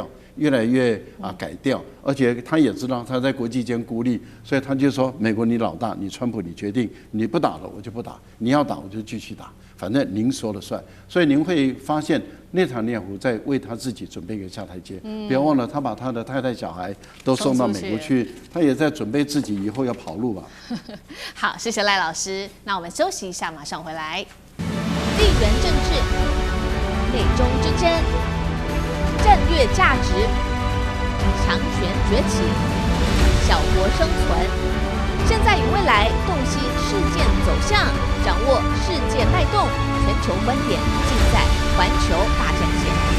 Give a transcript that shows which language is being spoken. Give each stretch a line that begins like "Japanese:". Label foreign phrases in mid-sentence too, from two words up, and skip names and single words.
Chinese: 越來越改掉，而且他也知道他在國際間孤立，所以他就說：美國你老大，你川普你決定，你不打了我就不打，你要打我就繼續打，反正您說了算。所以您會發現內塔尼亞胡在為他自己準備一個下台階。不要忘了，他把他的太太小孩都送到美國去，他也在準備自己以後要跑路吧。好，謝謝賴老師。那我們休息一下，馬上回來。地緣政治，美中之爭。戰略價值，強權崛起，小國生存， 現在與未來，洞悉事件走向，掌握世界脈動，全球觀點盡在環球大戰線。